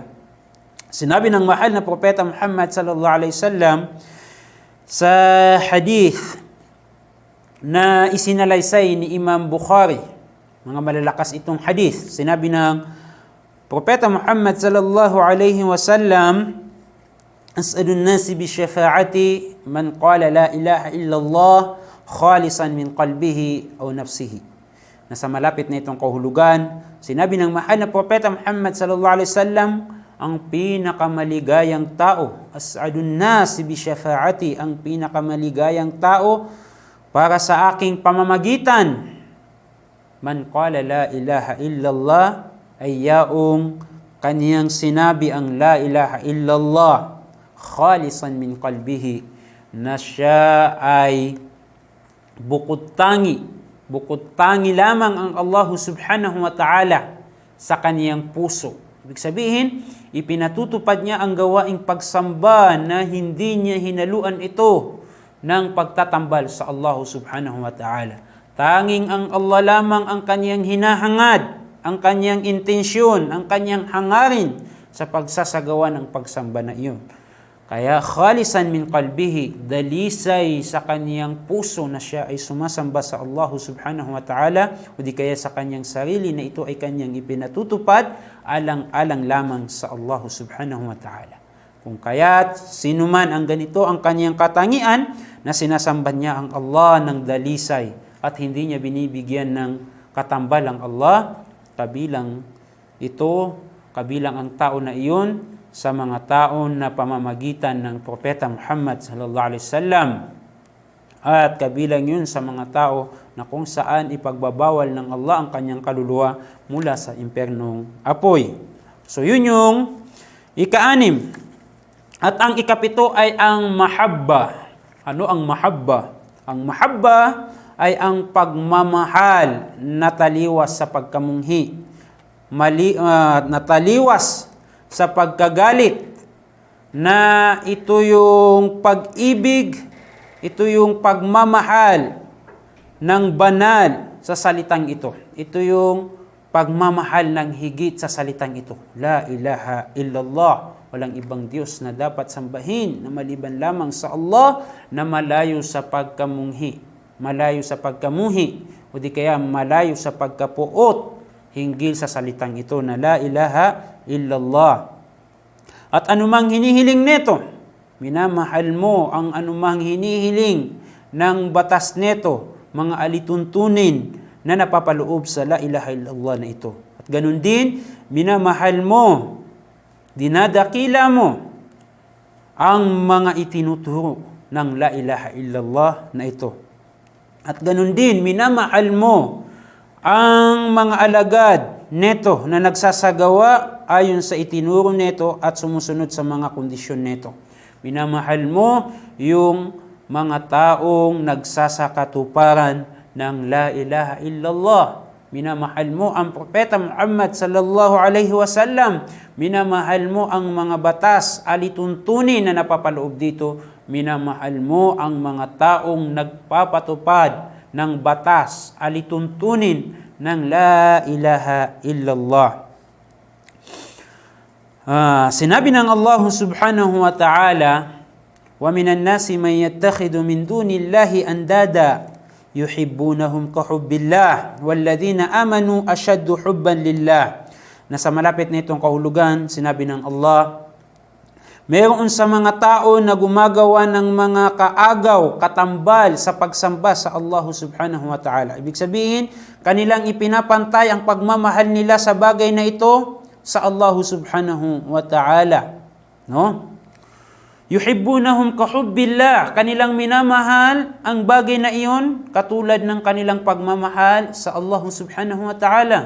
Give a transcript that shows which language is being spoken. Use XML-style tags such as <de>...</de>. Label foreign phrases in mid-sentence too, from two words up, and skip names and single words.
<tl>Sinabi ng mahal na Propeta Muhammad</tl> <ar>صلى الله عليه وسلم</ar> <tl>sa hadith na isinalaysay ni Imam Bukhari, mga malalakas itong hadith, sinabi ng Propeta Muhammad</tl> <ar>صلى الله عليه وسلم, أسعد الناس بشفاعتي من قال لا إله إلا الله خالصا من قلبه أو نفسه.</ar> <tl>Nasa malapit na itong kahulugan, sinabi ng mahal na Propeta Muhammad</tl> <ar>صلى الله عليه وسلم,</ar> <tl>ang pinakamaligayang tao,</tl> <ar>أسعد الناس بشفاعتي,</ar> <tl>ang pinakamaligayang tao para sa aking pamamagitan,</tl> <ar>من قال لا إله إلا الله,</ar> <tl>ay yaong kaniyang sinabi ang</tl> <ar>لا إله إلا الله خالصا من قلبه,</ar> <tl>na siya ay bukod tangi lamang ang Allah</tl> <ar>سبحانه وتعالى</ar> <tl>sa kaniyang puso. Ibig sabihin, ipinatutupad niya ang gawaing pagsamba na hindi niya hinaluan ito ng pagtatambal sa Allah</tl> <ar>سبحانه وتعالى.</ar> <tl>Tanging ang Allah lamang ang kanyang hinahangad, ang kanyang intensyon, ang kanyang hangarin sa pagsasagawa ng pagsamba na iyon.</tl> <ar>Kaya خالصا من قلبه,</ar> <tl>dalisay sa kaniyang puso na siya ay sumasamba sa Allah</tl> <ar>سبحانه وتعالى,</ar> <tl>o di kaya sa kaniyang sarili na ito ay kaniyang ipinatutupad alang-alang lamang sa Allah</tl> <ar>سبحانه وتعالى.</ar> <tl>Kung kaya't sino man ang ganito ang kaniyang katangian na sinasamba niya ang Allah ng dalisay at hindi niya binibigyan ng katambal ang Allah, kabilang ang tao na iyon sa mga taon na pamamagitan ng Propeta Muhammad</tl> <ar>صلى الله عليه وسلم,</ar> <tl>at kabilang yun sa mga tao na kung saan ipagbabawal ng Allah ang kanyang kaluluwa mula sa impernong apoy. So yun yung ika-6. At ang ika-7 ay ang mahabba. Ano ang mahabba? Ang mahabba ay ang pagmamahal na taliwas sa pagkamunghi, na taliwas sa pagkagalit, na ito yung pag-ibig, ito yung pagmamahal ng banal sa salitang ito. Ito yung pagmamahal ng higit sa salitang ito.</tl> <ar>لا إله إلا الله.</ar> <tl>Walang ibang Diyos na dapat sambahin na maliban lamang sa Allah, na malayo sa pagkamunghi, malayo sa pagkamuhi, o di kaya malayo sa pagkapuot hinggil sa salitang ito na</tl> <ar>لا إله إلا الله.</ar> <tl>At anumang hinihiling nito, minamahal mo ang anumang hinihiling ng batas nito, mga alituntunin na napapaloob sa</tl> <ar>لا إله إلا الله</ar> <tl>na ito. At ganun din, minamahal mo, dinadakila mo ang mga itinuturo ng</tl> <ar>لا إله إلا الله</ar> <tl>na ito. At ganun din, minamahal mo ang mga alagad neto na nagsasagawa ayon sa itinuro neto at sumusunod sa mga kondisyon neto. Minamahal mo yung mga taong nagsasakatuparan ng</tl> <ar>لا إله إلا الله.</ar> <tl>Minamahal mo ang Propeta Muhammad</tl> <ar>صلى الله عليه وسلم.</ar> <tl>Minamahal mo ang mga batas, alituntunin na napapaloob dito. Minamahal mo ang mga taong nagpapatupad ng batas, alituntunin ng</tl> <ar>لا إله إلا الله.</ar> <tl>Sinabi ng Allah</tl> <ar>سبحانه وتعالى ومن الناس من يتخذ من دون الله أندادا يحبونهم كحب الله والذين آمنوا أشد حبا لله.</ar> <tl>Nasa malapit na itong kahulugan, sinabi ng Allah, mayroon sa mga tao na gumagawa ng mga kaagaw, katambal sa pagsamba sa Allah</tl> <ar>سبحانه وتعالى.</ar> <tl>Ibig sabihin, kanilang ipinapantay ang pagmamahal nila sa bagay na ito sa Allah</tl> <ar>سبحانه وتعالى.</ar> <tl>No?</tl> <ar>يحبونهم كحب الله.</ar> <tl>Kanilang minamahal ang bagay na iyon katulad ng kanilang pagmamahal sa Allah</tl> <ar>سبحانه وتعالى.</ar>